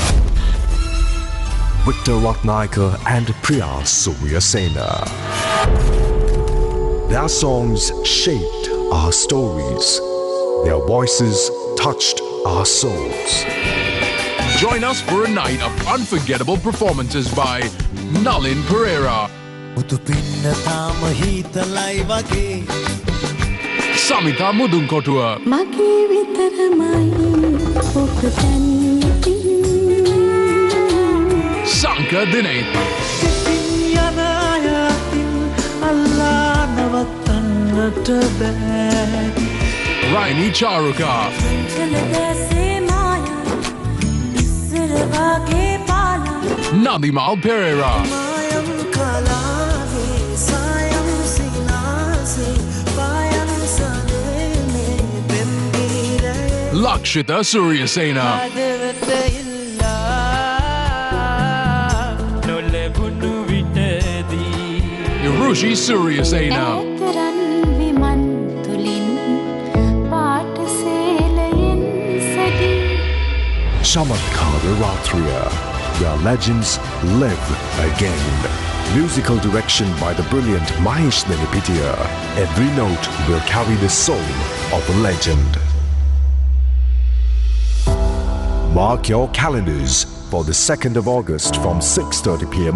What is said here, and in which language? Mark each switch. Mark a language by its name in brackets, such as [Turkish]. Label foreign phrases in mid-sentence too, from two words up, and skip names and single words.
[English] Victor Ratnayaka and Priya Suryasena. Their songs shaped our stories. Their voices touched our souls. Join us for a night of unforgettable performances by Jehan Perera, [Sinhala] මුතු පින්න තාම හීතලයි වගේ Samita Mudunkotua මගේ විතරමයි ඔබ දැන් Sanka Dine යන අයතින් අල්ලා නවත්තන්නට බෑ [English] Raini Charuka Nadimal Perera Lakshita Suryasena Irushi Suryasena Chamatkara Rathriya, where legends live again. Musical direction by the brilliant Mahesh Nenipitiya. Every note will carry the soul of a legend. Mark your calendars for the 2nd of August from 6:30 p.m.